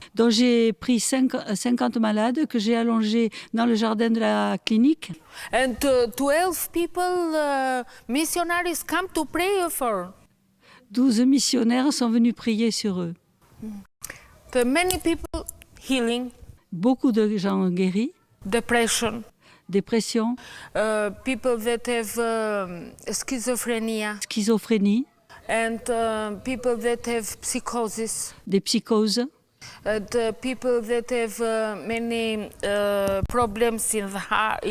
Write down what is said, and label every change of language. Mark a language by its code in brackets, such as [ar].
[fr] Donc j'ai pris 50 malades que j'ai allongés dans le jardin de la clinique. [en] And 12 people, missionaries come to pray for. [fr] 12 missionnaires sont venus prier sur eux. [en] Many people healing, [fr] Beaucoup de gens guéris, [en] depression, [fr] dépression, [en] people that have schizophrenia, [fr] schizophrénie, [en] and people that have psychosis, [fr] des psychoses, [en] and people that have many problems in the heart,